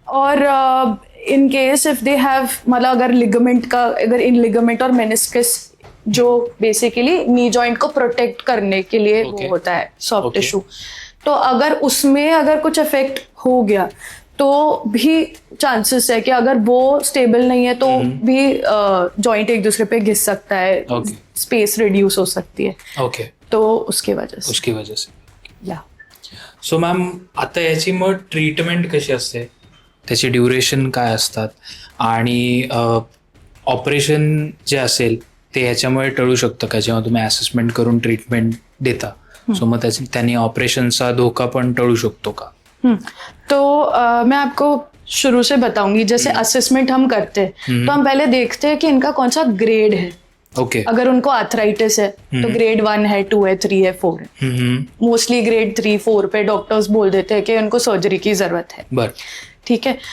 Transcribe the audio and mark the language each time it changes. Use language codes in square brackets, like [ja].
[hi] और [en] in case if they have, [hi] मतलब अगर लिगामेंट का, अगर इन लिगामेंट और मेनिस्कस जो बेसिकली नी जॉइंट को प्रोटेक्ट करने के लिए वो होता है सॉफ्ट टिश्यू, तो अगर उसमें अगर कुछ इफेक्ट हो गया तो भी चांसेस है कि अगर वो स्टेबल नहीं है तो भी जॉइंट एक दूसरे पे घिस सकता है, स्पेस रिड्यूस हो सकती है, तो उसकी वजह से या। [mr] सो मॅम, आता याची मग ट्रीटमेंट कशी असते, त्याचे ड्युरेशन काय असतात, आणि ऑपरेशन जे असेल ते ह्याच्यामुळे टळू शकतं का जेव्हा तुम्ही असेसमेंट करून ट्रीटमेंट देता, सो मग त्याने ऑपरेशनचा धोका पण टळू शकतो का? [hi] तो मैं आपको शुरू से बताऊंगी, जैसे असेसमेंट हम करते हैं तो हम पहले देखते हैं कि इनका कौन सा ग्रेड है, ओके, अगर उनको आर्थराइटिस है तो ग्रेड 1 है, 2 है, 3 है, 4 है, मोस्टली ग्रेड 3, 4 पे डॉक्टर्स बोल देते हैं कि उनको सर्जरी की जरूरत है, ठीक है।